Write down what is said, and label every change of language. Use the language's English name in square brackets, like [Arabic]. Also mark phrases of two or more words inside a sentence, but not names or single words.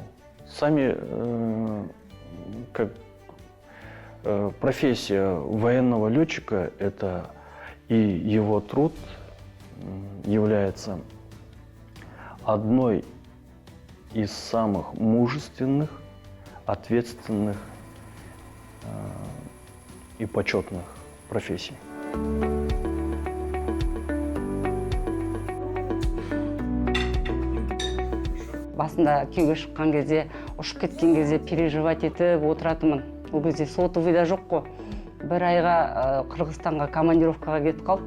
[Russian] Сами, как профессия военного летчика, это и его труд является одной из самых мужественных, ответственных и почетных профессий. [Kazakh] Басында күйеуге шыққан кезде, ұшып кеткен кезде переживать етіп отыратынмын. Ол кезде сотовый да жоқ қой. Бір айға Қырғызстанға командировкаға кетіп қалдық.